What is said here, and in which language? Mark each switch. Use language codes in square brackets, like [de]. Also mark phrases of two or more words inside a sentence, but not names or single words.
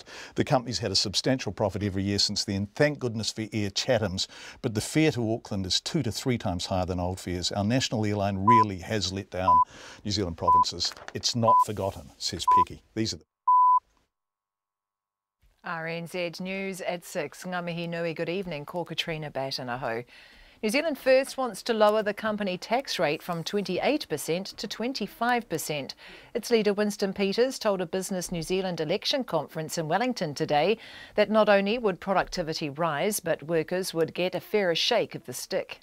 [en] The company's had a substantial profit every year since then. Thank goodness for Air Chatham's, but the fare to Auckland is 2 to 3 times higher than old fares. Our national airline really has let down New Zealand provinces. It's not forgotten, says Peggy. These are the RNZ News at 6. [mi] Ngā mihi nui, [en] good evening. Ko Katrina Batanaho. New Zealand First wants to lower the company tax rate from 28% to 25%. Its leader Winston Peters told a Business New Zealand election conference in Wellington today that not only would productivity rise, but workers would get a fairer shake of the stick.